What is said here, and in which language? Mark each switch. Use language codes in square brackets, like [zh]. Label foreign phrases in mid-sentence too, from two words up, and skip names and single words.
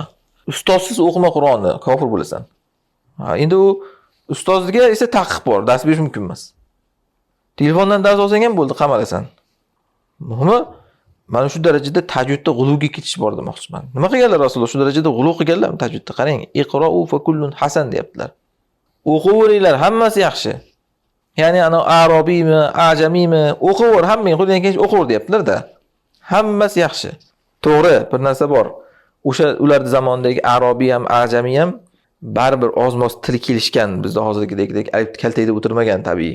[uz] Ustozsiz o'qima Qur'onni, kofir bo'lasan. Ha, endi u ustozga esa taqiq bor, dars berish mumkin emas. Telefondan dars olsang ham bo'ldi, qamalasan. Muhimi, mana shu darajada tajvidda g'uluga ketish bor demoqchiman. Nima qilganlar Rasululloh? Shu darajada g'ulu qilganlarmi tajvidda? Qarang, [ar] اقرءوا فكل حسن [uz] deyaptilar. O'qinglar, hammasi yaxshi. Ya'ni ana arobiymi, ajamiymi, o'qinglar, hammang qo'ldan kelgancha o'qinglar deyaptilar-da. Hammasi yaxshi. To'g'ri, bir narsa bor. O'sha ularning zamonidagi arobiy ham, ajamiy ham baribir ozmoz til kelishgan, bizda hozirgidek alif kaltayda o'tirmagan tabiiy.